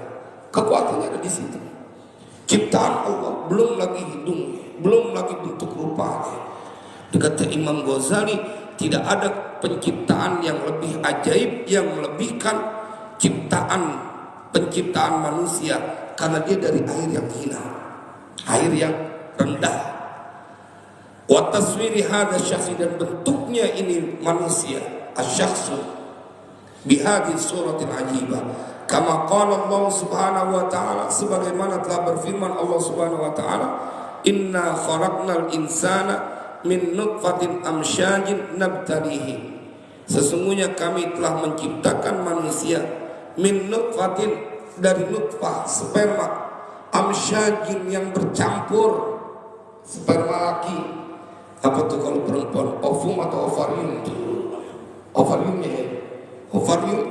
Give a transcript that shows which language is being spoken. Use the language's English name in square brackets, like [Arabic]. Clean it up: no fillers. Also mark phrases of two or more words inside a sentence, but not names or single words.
[Indonesian] Kekuatannya ada di situ. Ciptaan Allah, belum lagi hidungnya, belum lagi bentuk rupanya. Kata Imam Ghazali, tidak ada penciptaan yang lebih ajaib, yang melebihkan penciptaan manusia, karena dia dari air yang hina, air yang rendah. [Arabic] وتصوير هذا الشخص, [Indonesian] dan bentuknya ini manusia, [Arabic] الشخص بهذه الصورة العجيبة كما قال الله سبحانه وتعالى, [Indonesian] sebagaimana telah berfirman [Arabic] الله سبحانه وتعالى إنا خلقنا الإنسان من نطفة أمشاج نبتليه, [Indonesian] sesungguhnya kami telah menciptakan manusia [Arabic] من نطفة, [Indonesian] dari nutfah, sperma, amsyajin, yang bercampur, sperma laki. Apa tuh kalau perempuan, ovum atau ovarium? Ovariumnya ya, ovarium.